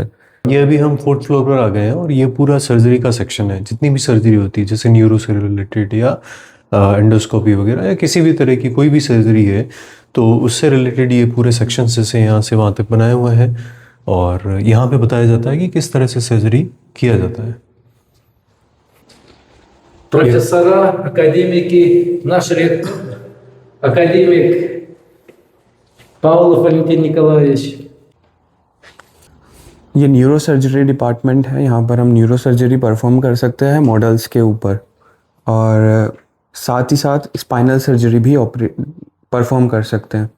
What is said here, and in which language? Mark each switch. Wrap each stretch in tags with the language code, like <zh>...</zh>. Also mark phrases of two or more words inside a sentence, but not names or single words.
<hi>ये अभी हम 4th फ्लोर पर आ गए हैं और ये पूरा सर्जरी का सेक्शन है। जितनी भी सर्जरी होती है जैसे न्यूरो से रिलेटेड या एंडोस्कोपी वगैरह या किसी भी तरह की कोई भी सर्जरी है, तो उससे रिलेटेड ये पूरे सेक्शन जैसे यहाँ से वहाँ तक बनाए हुए हैं। और यहाँ पे बताया जाता है कि किस तरह से सर्जरी किया जाता है।</hi> <ru>Профессора, академики, наш ректор, академик Павлов Валентин Николаевич.</ru> <hi>ये</hi> <en>neuro surgery department</en> <hi>है, यहाँ पर हम</hi> <en>neuro surgery perform</en> <hi>कर सकते हैं मॉडल्स के ऊपर, और साथ ही साथ</hi> <en>spinal surgery</en> <hi>भी परफॉर्म कर सकते हैं।</hi>